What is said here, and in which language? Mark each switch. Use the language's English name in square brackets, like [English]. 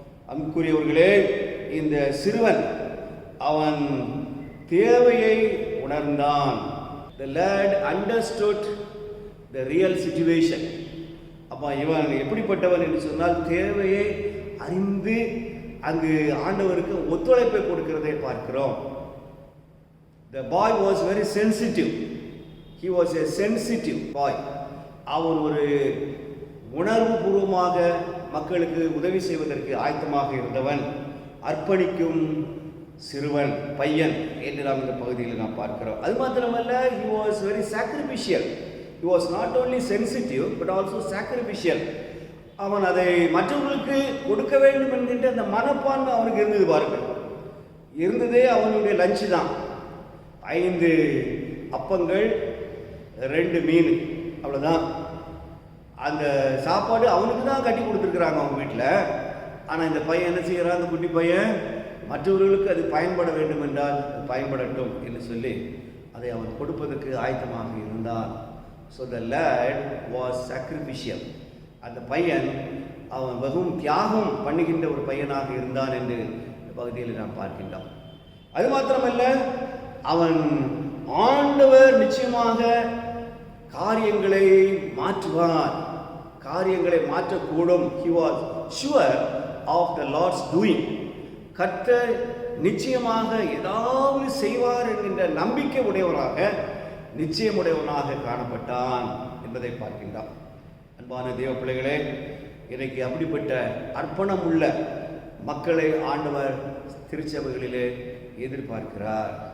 [Tamil] அன்புக்குரியவர்களே, இந்த சிறுவன் அவன் தேவையை உணர்ந்தான். [English] The lad understood the real situation. [Tamil] அப்போ இவன் எப்படிப்பட்டவன் என்று சொன்னால் தேவையை அறிந்து அங்கு ஆண்டவருக்கு ஒத்துழைப்பை கொடுக்கிறதை பார்க்கிறோம். [English] The boy was very sensitive. He was a sensitive boy. [Tamil] அவன் ஒரு உணர்வு பூர்வமாக மக்களுக்கு உதவி செய்வதற்கு ஆயத்தமாக இருந்தவன், அர்ப்பணிக்கும் சிறுவன், பையன் என்று நாம் இந்த பகுதியில் நாம் பார்க்கிறோம். அது மாத்திரமல்ல, [English] he was very sacrificial. He was not only sensitive but also sacrificial. [Tamil] அவன் அதை மற்றவர்களுக்கு கொடுக்க வேண்டும் என்கின்ற அந்த மனப்பான்மை அவனுக்கு இருந்தது. பாருங்கள், இருந்ததே அவனுடைய லஞ்சு தான். 5 அப்பங்கள் 2 மீன், அவ்வளோதான். அந்த சாப்பாடு அவனுக்கு தான் கட்டி கொடுத்துருக்குறாங்க அவங்க வீட்டில். ஆனால் இந்த பையன் என்ன செய்கிறான், அந்த குட்டி பையன் மற்றவர்களுக்கு அது பயன்பட வேண்டும் என்றால் பயன்படட்டும் என்று சொல்லி அதை அவன் கொடுப்பதற்கு ஆயத்தமாக இருந்தான். [English] So the lad was sacrificial. [Tamil] அந்த பையன் அவன் மிகவும் தியாகம் பண்ணுகின்ற ஒரு பையனாக இருந்தான் என்று இந்த பகுதியில் நாம் பார்க்கின்றோம். அது மாத்திரமல்ல, அவன் ஆண்டவர் நிச்சயமாக காரியங்களை மாற்றுவார், காரியங்களை மாற்றக்கூடும். [English] He was sure of the Lord's doing. [Tamil] கர்த்தர் நிச்சயமாக ஏதாவது செய்வார் என்கின்ற நம்பிக்கை உடையவனாக, நிச்சயமுடையவனாக காணப்பட்டான் என்பதை பார்க்கின்றான். அன்பான தேவ பிள்ளைகளே, இன்றைக்கு அப்படிப்பட்ட அர்ப்பணம் உள்ள மக்களை ஆண்டவர் திருச்சபைகளிலே எதிர்பார்க்கிறார்.